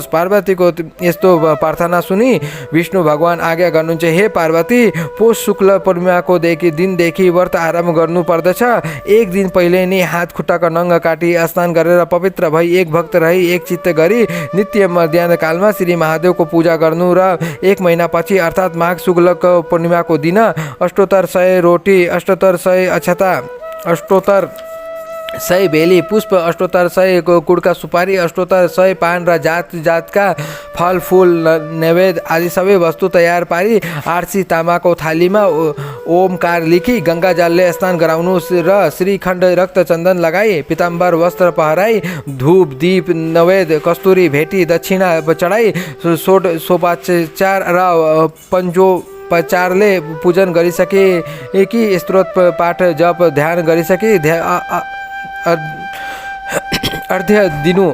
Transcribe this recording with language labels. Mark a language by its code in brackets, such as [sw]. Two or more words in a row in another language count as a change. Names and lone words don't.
[ne] पार्वतीको यस्तो प्रार्थना सुनि विष्णु भगवान आज्ञा गर्नुहुन्छ हे पार्वती पौष शुक्ल पूर्णिमाको दिनदेखि व्रत आरम्भ गर्नु पर्दछ। एक दिन पहिले नै हात खुट्टाको नङ्ग काटी स्नान गरेर पवित्र भई एक भक्त रही एक चित्त गरी गरी नित्य मध्याह कालमा श्री महादेवको पूजा गर्नु र 1 महिनापछि अर्थात् माघ शुक्लको पूर्णिमाको दिन अष्टोत्तर 100 रोटी, अष्टोत्तर 100 अक्षता, अष्टोत्तर 100 बेली पुष्प, अष्टोत्तर 100 कुडका सुपारी, अष्टोत्तर 100 पान र जात जातका फल फूल नैवेद्य आदि सबै वस्तु तयार पारी आरसी तामाको थालीमा ओमकार लेखी गङ्गा जलले स्नान गराउनु र श्रीखण्ड रक्त चन्दन लगाई पिताम्बर वस्त्र पहराई धूप दीप नैवेद्य कस्तुरी भेटी दक्षिणा चढाई सोपाचार र पञ्चोपचारले पूजन गरिसके कि स्तोत्र पाठ जप ध्यान गरिसके अर्घ्य दिनु।